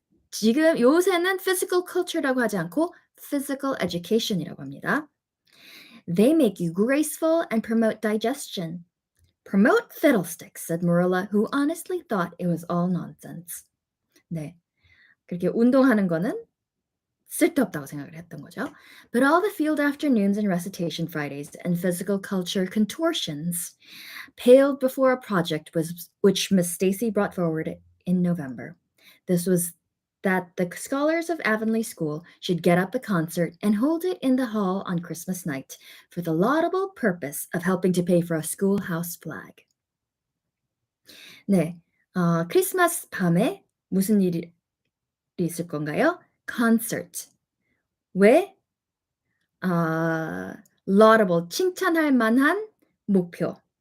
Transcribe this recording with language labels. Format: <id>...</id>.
<ko>지금 요새는 physical culture라고 하지 않고 physical education이라고 합니다.</ko> <en>They make you graceful and promote digestion. Promote fiddlesticks, said Marilla, who honestly thought it was all nonsense.</en> <ko>네, 그렇게 운동하는 거는 쓸데없다고 생각을 했던 거죠.</ko> <en>But all the field afternoons and recitation Fridays and physical culture contortions paled before a project which Miss Stacy brought forward in November. This was that the scholars of Avonlea School should get up a concert and hold it in the hall on Christmas night for the laudable purpose of helping to pay for a schoolhouse flag.</en> <ko>네, 크리스마스 밤에 무슨 일이 있을 건가요? Concert. 왜? laudable, 칭찬할 만한 목표.</ko>